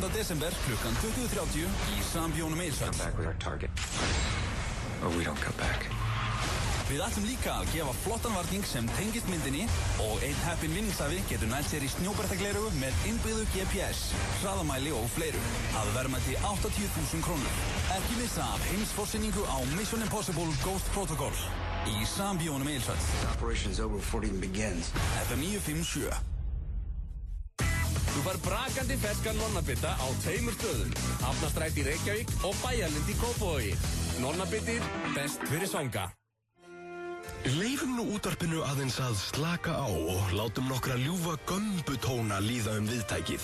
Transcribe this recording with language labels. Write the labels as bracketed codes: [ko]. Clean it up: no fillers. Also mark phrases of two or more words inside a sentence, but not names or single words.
[is] desember klukkan 20:30 í Sambíónum Eilsvöll. Við ætlum líka að gefa flottan varning sem tengist myndinni og einn heppinn vinningshafi getur nælt sér í snjóbrettaglerugu með innbyggðu GPS, hraðamæli og fleiru að verðmæti 80.000 krónur. Ekki missa af heimsforsynningu á Mission Impossible Ghost Protocol í Sambíónum Eilsvöll. [en] Operation's over before it even begins. [is] FM 957. Þú fær brakandi ferskan nonnabitta á 2 stöðum. Hafnarstræti í Reykjavík og Bæjarlind í Kópavogi. Nonnabittir, best fyrir svanga. Leifum nú útvarpinu aðeins að slaka á og látum nokkra ljúfa gömbutóna líða viðtækið.